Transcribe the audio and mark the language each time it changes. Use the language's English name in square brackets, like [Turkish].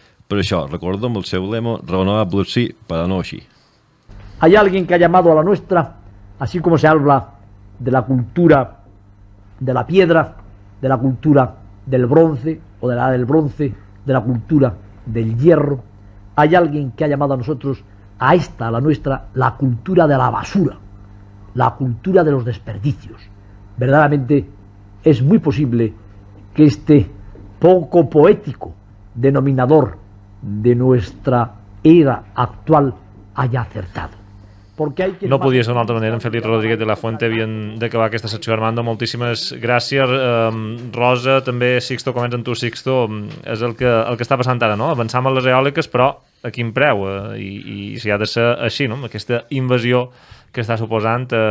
[Catalan] Per això, recordem el seu lema, renovables sí, però no així. [Spanish] Hay alguien que ha llamado a la nuestra, así como se habla de la cultura de la piedra, de la cultura del bronce o de la edad del bronce, de la cultura del hierro. Hay alguien que ha llamado a nosotros, a esta, a la nuestra, la cultura de la basura, la cultura de los desperdicios. Verdaderamente es muy posible que este poco poético denominador de nuestra era actual haya acertado. [Catalan] No podia ser d'una altra manera. En Félix Rodríguez de la Fuente havien d'acabar aquesta secció. Armando, moltíssimes gràcies. Rosa, també Sixto, comença amb tu, Sixto. És el que està passant ara, no? Avançam a les eòliques, però a quin preu? I si ha de ser així, no? Aquesta invasió que està suposant.